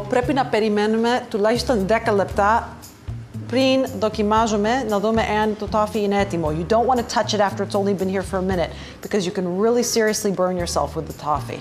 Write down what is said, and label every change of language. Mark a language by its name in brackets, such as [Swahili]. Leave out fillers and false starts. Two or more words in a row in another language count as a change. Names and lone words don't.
[Greek] Πρέπει να περιμένουμε τουλάχιστον 10 λεπτά πριν δοκιμάζουμε να δούμε αν το toffee είναι έτοιμο. [English] You don't want to touch it after it's only been here for a minute, because you can really seriously burn yourself with the toffee.